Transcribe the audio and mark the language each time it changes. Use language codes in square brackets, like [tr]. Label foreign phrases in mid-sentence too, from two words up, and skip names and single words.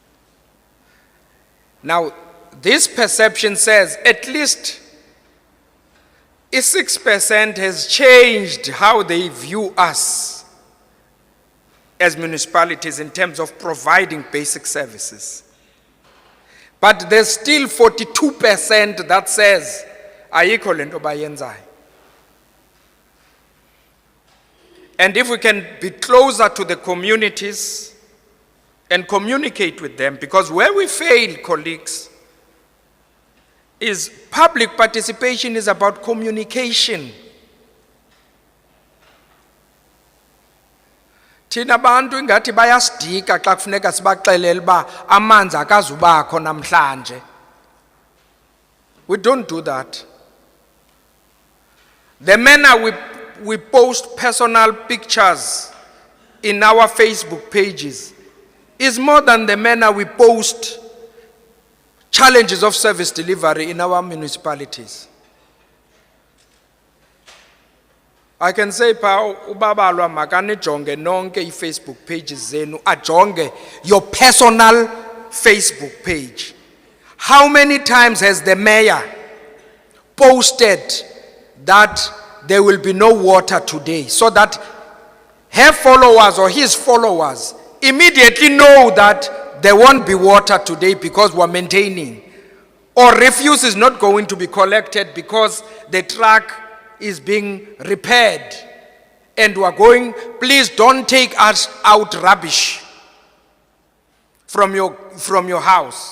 [en] Now, this perception says at least 6% has changed how they view us as municipalities in terms of providing basic services. But there's still 42% that says, [xh] ayikho le nto bayenzayo. [en] And if we can be closer to the communities and communicate with them, because where we fail, colleagues, is public participation is about communication. [xh] Thina bantu ingathi bayasidika xa kufuneka sibaxelele uba amanzi akazubakho namhlanje. [en] We don't do that. The manner we post personal pictures in our Facebook pages is more than the manner we post challenges of service delivery in our municipalities. I can say, [xh] ubabalwa makanijonge nonke i-Facebook pages zenu, ajonge [en] your personal Facebook page. How many times has the mayor posted that there will be no water today, so that her followers or his followers immediately know that there won't be water today because we're maintaining, or refuse is not going to be collected because the truck is being repaired and we're going, please don't take us out rubbish from your house.